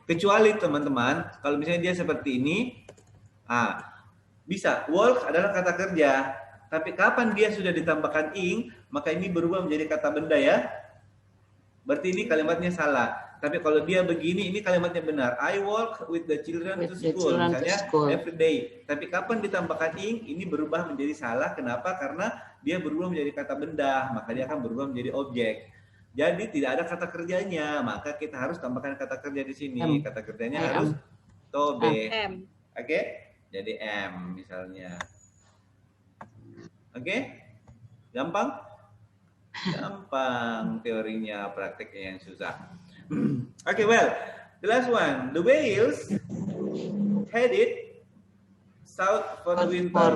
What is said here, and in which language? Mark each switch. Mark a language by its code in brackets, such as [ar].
[id] Kecuali teman-teman, kalau misalnya dia seperti ini, bisa. Walk adalah kata kerja. Tapi kapan dia sudah ditambahkan ing, maka ini berubah menjadi kata benda ya. Berarti ini kalimatnya salah. Tapi kalau dia begini, ini kalimatnya benar. [en] I walk with the children to school. [id] Misalnya [en] every day. [id] Tapi kapan ditambahkan ing, ini berubah menjadi salah. Kenapa? Karena dia berubah menjadi kata benda. Maka dia akan berubah menjadi objek. Jadi tidak ada kata kerjanya. Maka kita harus tambahkan kata kerja di sini. Kata kerjanya harus to be. Oke? Jadi M misalnya. Oke? Gampang? Gampang teorinya, prakteknya yang susah. [en] Okay, well, the last one. The whales headed south for the winter.